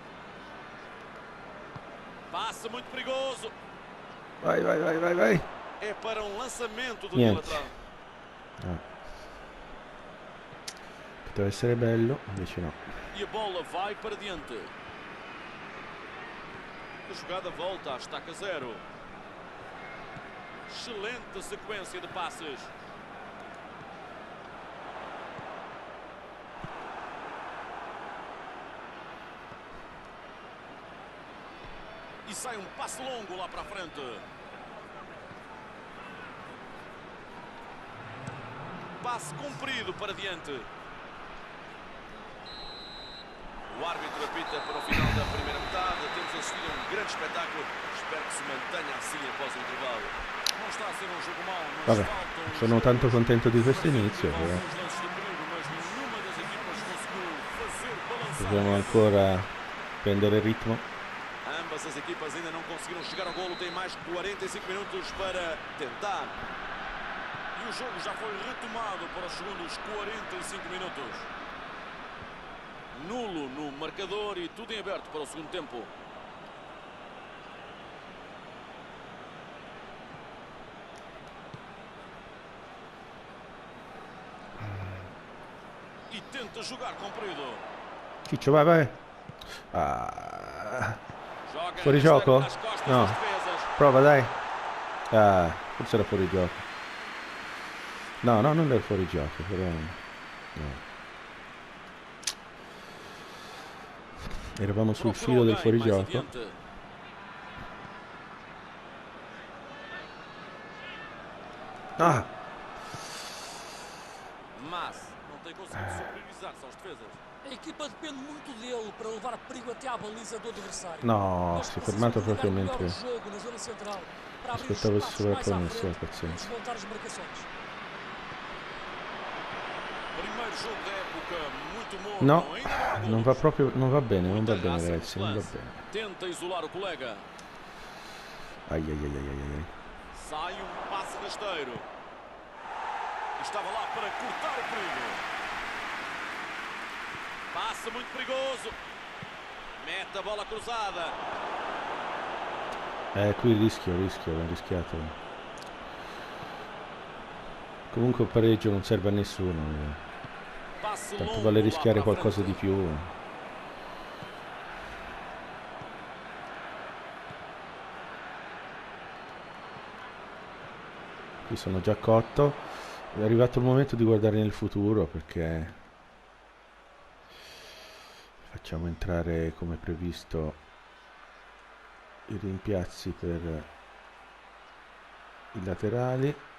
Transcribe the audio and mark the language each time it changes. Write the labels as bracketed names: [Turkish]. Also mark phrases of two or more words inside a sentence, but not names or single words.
[Portuguese] Passa muito perigoso. Vai, vai, vai, vai, vai. É para um lançamento do [Italian] Niente. [Portuguese] lateral. Ah. [Italian] Poteva essere bello, invece no. [Portuguese] E a bola vai para diante. A jogada volta à estaca zero. Excelente sequência de passes. E sai um passe longo lá para a frente. Passe comprido para diante. O árbitro apita para o final da primeira metade. Temos assistido a um grande espetáculo. Espero que se mantenha assim após o intervalo. Não está a ser um jogo mau, mas [Italian] Vabbè, [Portuguese] faltam [Italian] sono tanto contento di questo inizio, [Portuguese] alguns [Italian] però [Portuguese] lances de perigo, mas nenhuma das equipas conseguiu fazer balançar. [Italian] dobbiamo ancora prendere ritmo. [Portuguese] Ambas as equipas ainda não conseguiram chegar ao golo. Tem mais de 45 minutos para tentar. E o jogo já foi retomado para os segundos 45 minutos. Nulo no marcador e tudo em aberto para o segundo tempo. E tenta jogar comprido. [Italian] Ciccio, vai, vai. Ah, [Portuguese] Joga [Italian] fuori gioco? [Portuguese] nas costas [Italian] No. [Portuguese] das defesas. [Italian] Prova, dai. Ah, forse era fuori gioco. No, no, non era fuori gioco, però no. Eravamo sul [Portuguese] Procurou [Italian] filo del [Portuguese] alguém mais [Italian] fuorigioco. [Portuguese] adiante. Ah, Mas não tem conseguido superiorizar-se aos defesas. A equipa depende muito dele para levar perigo até à baliza do adversário. [Italian] no, [Portuguese] Nós [Italian] si è [Portuguese] precisamos [Italian] fermato [Portuguese] ligar [Italian] proprio [Portuguese] melhor [Italian] mentre [Portuguese] o jogo na zona central para abrir os [Italian] aspettavo si [Portuguese] espaços mais à [Italian] sovrapponesse, [Portuguese] frente e [Italian] pazienza. [Portuguese] desmontar as marcações. Primeiro jogo da época, muito morno. [Italian] No, [Portuguese] Ainda não há [Italian] non [Portuguese] golos. [Italian] va proprio, non va bene, non va [Portuguese] Muita [Italian] bene [Portuguese] raça [Italian] ragazzi, [Portuguese] neste [Italian] non va [Portuguese] lance. [Italian] bene. [Portuguese] Tenta isolar o colega. Ai ai ai ai ai ai. Sai um passe rasteiro. E estava lá para cortar o perigo. Passa muito perigoso. Mete a bola cruzada. [Italian] Qui rischio, ho rischiato. Comunque il pareggio non serve a nessuno. [Portuguese] Passe [Italian] Tanto [Portuguese] longo [Italian] vale [Portuguese] lá [Italian] rischiare [Portuguese] para a [Italian] qualcosa [Portuguese] frente. [Italian] di più. Qui sono già cotto. È arrivato il momento di guardare nel futuro perché facciamo entrare come previsto i rimpiazzi per i laterali.